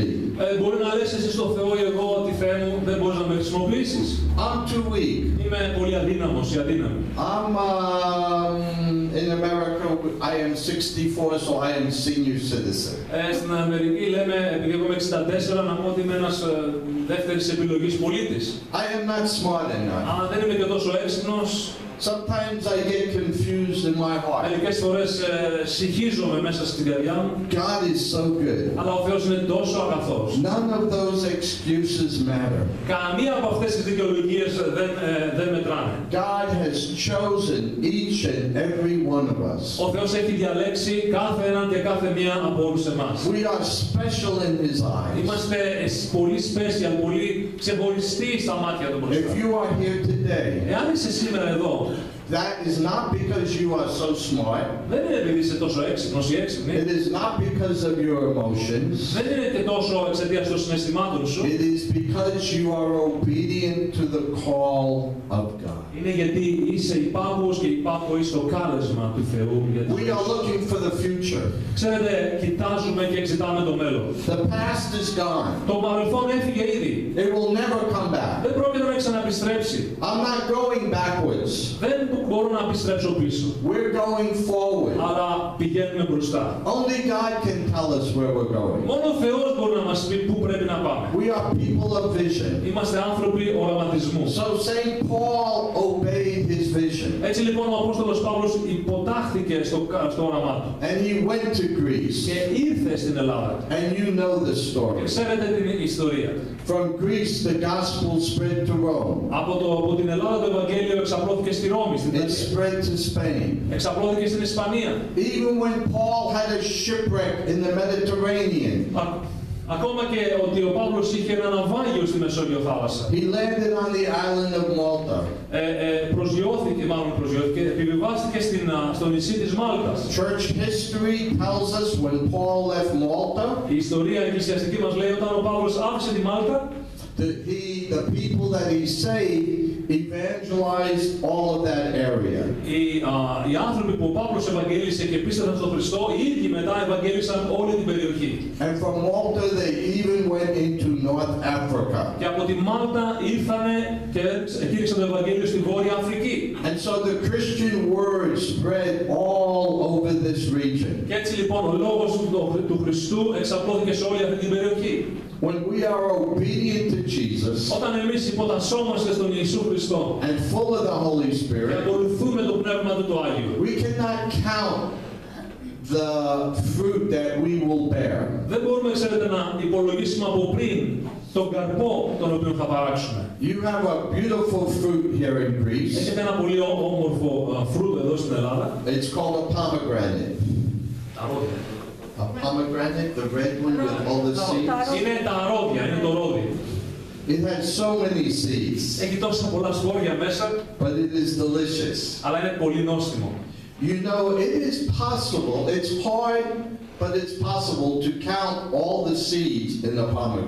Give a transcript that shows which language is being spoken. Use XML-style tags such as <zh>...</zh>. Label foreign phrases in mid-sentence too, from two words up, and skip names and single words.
<el>Μπορεί να λες εσύ στο Θεό ή εγώ ότι Θεέ μου δεν μπορείς να με χρησιμοποιήσεις.</el> <en>I'm too weak.</en> <el>Είμαι πολύ αδύναμος ή αδύναμη.</el> <en>I'm in America. I am 64, so I am senior citizen.</en> <el>Στην Αμερική λέμε, επειδή εγώ είμαι 64, να πω ότι είμαι ένας δεύτερης επιλογής πολίτης.</el> <en>I am not smart enough.</en> <el>Αλλά δεν είμαι και τόσο έξυπνος.</el> <en>Sometimes I get confused in my heart.</en> <el>Μερικές φορές συγχύζομαι μέσα στην καρδιά μου.</el> <en>God is so good.</en> <el>Αλλά ο Θεός είναι τόσο αγαθός.</el> <en>None of those excuses matter.</en> <el>Καμία από αυτές τις δικαιολογίες δεν μετράνε.</el> <en>God has chosen each and every one of us.</en> <el>Ο Θεός έχει διαλέξει κάθε έναν και κάθε μία από όλους εμάς.</el> <en>We are special in His eyes.</en> <el>Είμαστε πολύ special, πολύ ξεχωριστοί στα μάτια του μπροστά.</el> <en>If you are here today,</en> <el>Εάν είσαι σήμερα εδώ,</el> <en>that is not because you are so smart.</en> <el>δεν είναι επειδή είσαι τόσο έξυπνος ή έξυπνη.</el> <en>It is not because of your emotions.</en> <el>Δεν είναι και τόσο εξαιτίας των συναισθημάτων σου.</el> <en>It is because you are obedient to the call of God.</en> <el>Είναι γιατί είσαι υπάκουος και υπάκουος στο κάλεσμα του Θεού.</el> <en>We are looking for the future.</en> <el>Ξέρετε, κοιτάζουμε και εξετάμε το μέλλον.</el> <en>The past is gone.</en> <el>Το παρελθόν έφυγε ήδη.</el> <en>It will never come back.</en> <el>Δεν πρόκειται να ξαναεπιστρέψει.</el> <en>I'm not going backwards.</en> <el>Δεν μπορώ να επιστρέψω πίσω.</el> <en>We're going forward.</en> <el>Αλλά πηγαίνουμε μπροστά.</el> <en>Only God can tell us where we're going.</en> <el>Μόνο ο Θεός μπορεί να μας πει πού πρέπει να πάμε.</el> <en>We are people of vision.</en> <el>Είμαστε άνθρωποι οραματισμού.</el> <en>So Saint Paul obeyed his vision.</en> <el>Έτσι λοιπόν ο Απόστολος Παύλος υποτάχθηκε στο όραμά του.</el> <en>And he went to Greece.</en> <el>Και ήρθε στην Ελλάδα.</el> <en>And you know the</en> <el>Και</el> <en>story.</en> <el>ξέρετε την ιστορία.</el> <en>From Greece the gospel spread to Rome.</en> <el>Από την Ελλάδα το Ευαγγέλιο εξαπλώθηκε στη Ρώμη, στην</el> <en>It</en> <el>Πλατεία.</el> <en>spread to Spain.</en> <el>Εξαπλώθηκε στην Ισπανία.</el> <en>Even when Paul had a shipwreck in the Mediterranean.</en> <el>Ακόμα και ότι ο Παύλος είχε ένα ναυάγιο στη Μεσόγειο θάλασσα.</el> <en>He landed on the island of Malta.</en> <el>Προσγειώθηκε, επιβιβάστηκε στο νησί της Μάλτας.</el> <en>Church history tells us when Paul left Malta,</en> <el>Η ιστορία εκκλησιαστική μας λέει όταν ο Παύλος άφησε τη Μάλτα,</el> <en>the people that he saved evangelized all of that area.</en> <el>Οι άνθρωποι που ο Παύλος ευαγγέλισε και πίστευσαν στον Χριστό, οι ίδιοι μετά ευαγγέλισαν όλη την περιοχή.</el> <en>And from Malta they even went into North Africa.</en> <el>Και από τη Μάλτα ήρθανε και κήρυξαν το Ευαγγέλιο στη Βόρεια Αφρική.</el> <en>And so the Christian word spread all over this region.</en> <el>Και έτσι λοιπόν ο λόγος του Χριστού εξαπλώθηκε σε όλη αυτή την περιοχή.</el> <en>When we are obedient to Jesus</en> <el>όταν εμείς υποτασσόμαστε στον Ιησού Χριστό</el> <en>and full of the Holy Spirit,</en> <el>και ακολουθούμε το Πνεύμα του το Άγιο,</el> <en>we cannot count the fruit that we will bear.</en> <el>Δεν μπορούμε, ξέρετε, να υπολογίσουμε από πριν τον καρπό τον οποίο θα παράξουμε.</el> <en>You have a beautiful fruit here in Greece.</en> <el>Έχετε ένα πολύ όμορφο φρούτο εδώ στην Ελλάδα.</el> <en>It's called a pomegranate. A pomegranate, the red one with all the seeds.</en> <el>Είναι τα αρόδια, είναι το ρόδι.</el> <en>It has so many seeds.</en> <el>Έχει τόσα πολλά σπόρια μέσα.</el> <en>But it is delicious.</en> <el>Αλλά είναι πολύ νόστιμο.</el> <en>You know, it is possible. It's hard, but it's possible to count all the seeds in a pomegranate.</en>